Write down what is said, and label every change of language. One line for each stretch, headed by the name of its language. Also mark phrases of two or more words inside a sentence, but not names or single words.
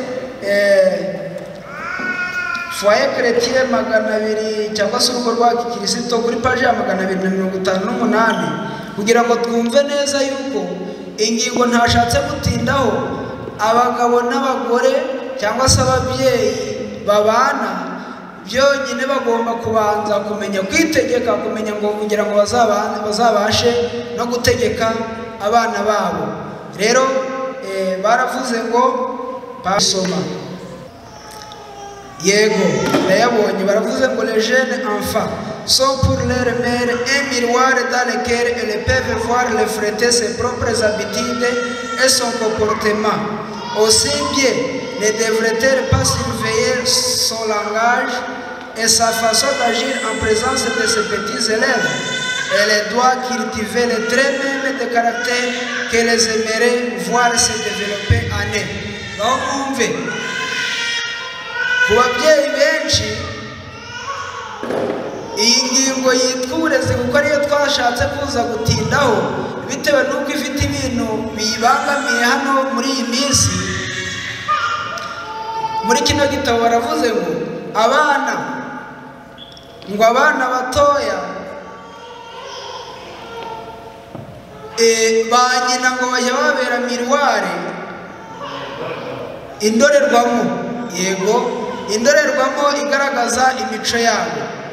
Kinyarwanda: Foyer Chrétien 200 cyangwa se urugo rwa Gikristo kuri page ya 258, kugira ngo twumve neza yuko ingingo ntashatse gutindaho abagabo n'abagore cyangwa se ababyeyi babana byonyine bagomba kubanza kumenya kwitegeka, kumenya ngo kugira ngo bazabashe no gutegeka abana babo. Rero baravuze ngo basoma yego ndayabonye, baravuze ngo
French: les jeunes enfants sont pour leur mère un miroir dans lequel elles peuvent voir refléter ses propres habitudes et son comportement. Aussi bien ne devrait-elle pas surveiller son langage et sa façon d'agir en présence de ses petits élèves? Elle doit cultiver les traits mêmes de caractère qu'elle aimerait voir se développer en eux.
Kinyarwanda: Donc mwumve ku babyeyi benshi iyi ngingo yitwa uburezi, kuko ariyo twashatse kuza gutindaho bitewe n'uko ifite ibintu biyibangamiye hano muri iyi minsi. Muri kino gitabo baravuze ngo abana batoya ba nyina ngo bajya babera miruware, indorerwamo, yego indorerwamo igaragaza imico yabo.